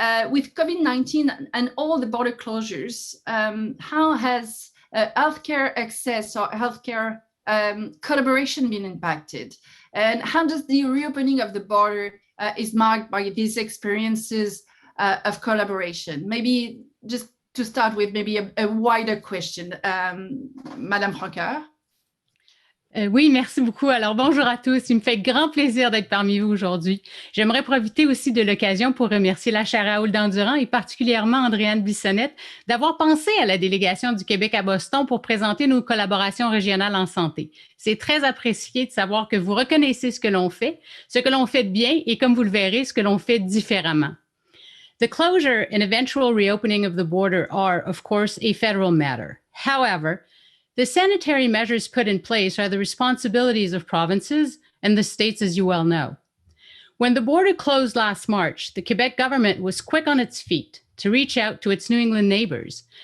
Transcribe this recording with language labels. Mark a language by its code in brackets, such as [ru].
[en] With COVID-19 and all the border closures, how has healthcare access or healthcare collaboration been impacted? And how does the reopening of the border is marked by these experiences of collaboration? Maybe just to start with, maybe a wider question, Madame Francoeur. [fr] Oui, merci beaucoup. Alors, bonjour à tous. Il me fait grand plaisir d'être parmi vous aujourd'hui. J'aimerais profiter aussi de l'occasion pour remercier la chaire Raoul-Dandurand et particulièrement Andréanne Bissonnette d'avoir pensé à la délégation du Québec à Boston pour présenter nos collaborations régionales en santé. C'est très apprécié de savoir que vous reconnaissez ce que l'on fait de bien et, comme vous le verrez, ce que l'on fait différemment. [en] The closure and eventual reopening of the border are, of course, a federal matter. However, the sanitary measures put in place are the responsibilities of provinces and the states, as you well know. When the border closed last March, the Quebec government was quick on its feet to reach out to its New England neighbors.